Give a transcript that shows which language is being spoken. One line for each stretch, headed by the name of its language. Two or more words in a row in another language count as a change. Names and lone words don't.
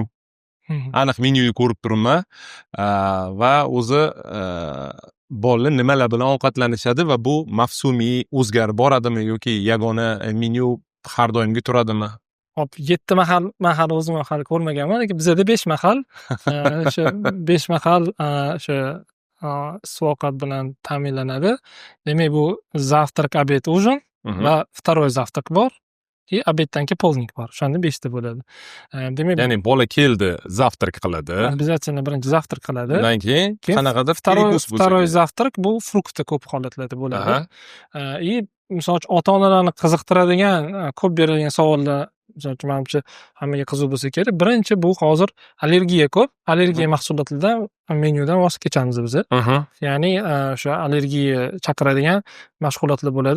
Uzbek: Aniq menyuni ko'rib turibman va o'zi bola nimalar bilan ovqatlanishadi va bu mavsumiy o'zgarib boradimi yoki yagona menyu har doimgi turadimi? Hop, 7 mahal o'zim hali ko'rmaganman, lekin bizda 5 mahal, o'sha 5 mahal o'sha ovqat bilan ta'minlanadi. Demak, bu
Russian: завтрак, обед, ужин
Uzbek: va
Russian: второй завтрак
Uzbek: bor.
Russian: И обедdan
Uzbek: keyin polnik bor. O'shanda 5 ta bo'ladi. Demak, ya'ni bola keldi, завтрак qiladi. Обязательно birinchi завтрак qiladi. Undan keyin qanaqadir
Russian: второй завтрак
Uzbek: bu fruktda ko'p holatlarda bo'ladi. И misol uchun ota-onalarni qiziqtiradigan, ko'p berilgan savollar misol uchun manimcha hammaga qiziq bo'lsa kerak. Birinchi bu hozir allergiya ko'p. Allergiya mahsulotlaridan menyudan voz kechamiz biz. Ya'ni o'sha allergiya chaqiradigan mashg'ulotlar bo'ladi.